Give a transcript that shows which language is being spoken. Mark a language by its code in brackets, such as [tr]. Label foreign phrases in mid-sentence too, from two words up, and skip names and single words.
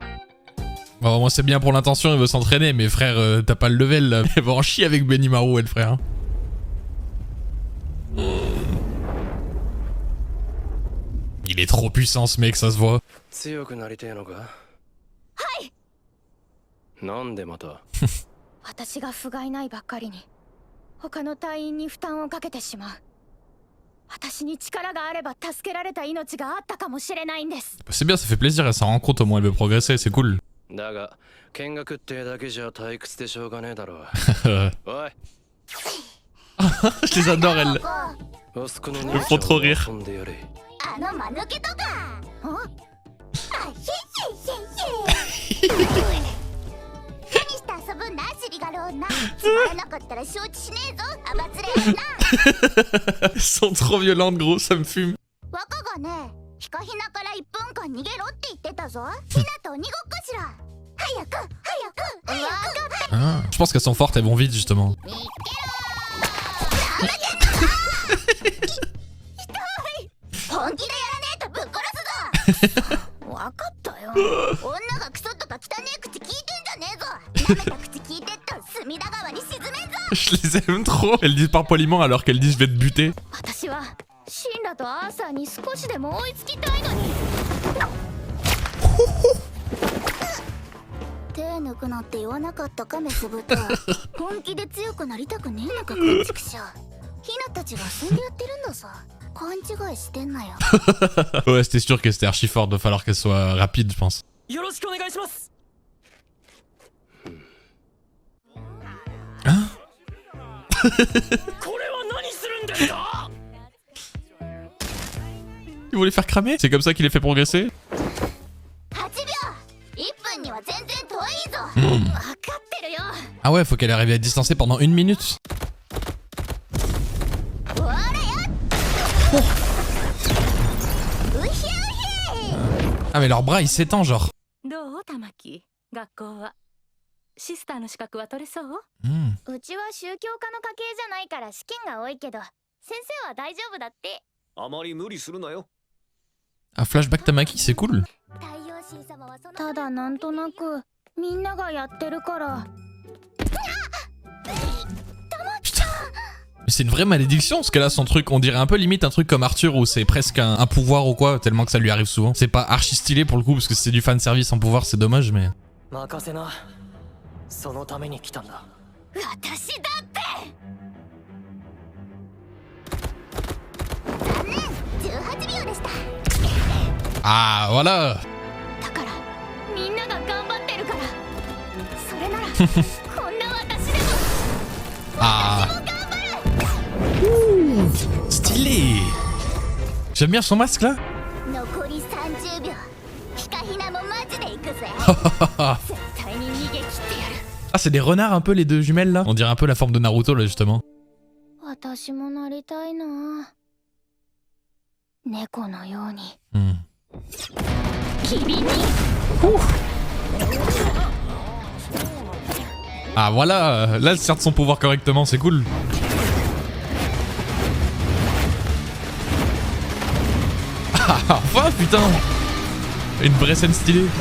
[fr] Bon, moi c'est bien pour l'intention, il veut s'entraîner, mais frère, t'as pas le level là. Elle va en chier avec Benimaru, elle, frère. Il est trop puissant ce mec, ça se voit. [ja] 強くなりてえのか？はい。なんでまた？私が不甲斐ないばっかりに他の隊員に負担をかけてしまう。私に力があれば助けられた命があったかもしれないんです。 [fr] C'est bien, ça fait plaisir, elle s'en rend compte, au moins elle veut progresser, c'est cool. [ja] だが見学ってだけじゃ退屈でしょうがねえだろう。おい。 [fr] Je les adore, elles. [ja] あそこの [fr] Elles me font trop rire. [ja] あの間抜けとか。あ、シェシェシェシェ。何して遊ぶんだシリガル女。つまらなかったら承知しねえぞアバツレ女。 [fr] Elles sont trop violentes, gros, ça me fume. [ja] 若がね、ヒカヒナから1分間逃げろって言ってたぞ。ヒナと鬼ごっこしろ。早く早く早く。 [fr] Ah, je pense qu'elles sont fortes, elles vont vite justement. [ja] 本気でやらねえとぶっ殺すぞ。分かったよ。女がクソとか汚ねえ口聞いてんじゃねえぞ。舐めた口聞いてっと隅田川に沈めんぞ。 [fr] Je les aime trop. Elles disent par poliment alors qu'elles disent je vais te buter. [ja] 私はシンラとアーサーに少しでも追いつきたいのに。手抜くなって言わなかったかメス豚。本気で強くなりたくねえのかこんちくしょ。ヒナたちが遊んでやってるんださ。勘違いしてんなよ。 [fr] Ouais, c'était sûr que c'était archi fort, doit falloir qu'elle soit rapide, je pense. [ja] よろしくお願いします。 [fr] Hein? [ja] これは何するんですか？ [fr] Ils vont les faire cramer? C'est comme ça qu'il les fait progresser? [ja] 8 秒。1分には全然遠いぞ。分かってるよ。 [fr] Ah ouais, faut qu'elle arrive à être distancée pendant 1 minute. Ah mais leur bras il s'étend genre. [ja] どう玉木、学校はシスターの資格は取れそう？うちは宗教家の家系じゃないから試験が多いけど、先生は大丈夫だって。あまり無理するなよ。 [fr] Un flashback Tamaki, c'est cool. [ja] ただなんとなくみんながやってるから。 [fr] Mais c'est une vraie malédiction ce qu'elle a son truc, on dirait un peu limite un truc comme Arthur où c'est presque un pouvoir ou quoi, tellement que ça lui arrive souvent. C'est pas archi stylé pour le coup parce que c'est du fan service en pouvoir, c'est dommage mais... [ja] 任せな。そのために来たんだ。私だって。残念、18秒でした。 [fr] Ah voilà. [ja] だからみんなが頑張ってるから。それならこんな私でも。 [fr] Ah. Stylé. J'aime bien son masque là. [ja] 残り30秒。ヒカヒナもマジで行くぜ。絶対に逃げ切ってやる。 [fr] Ah c'est des renards un peu les deux jumelles là. On dirait un peu la forme de Naruto là justement. [ja] 私もなりたいな。猫のように。機敏に。 [fr] Ah voilà, là elle sert de son pouvoir correctement, c'est cool. Ah enfin putain. Une vraie scène stylée.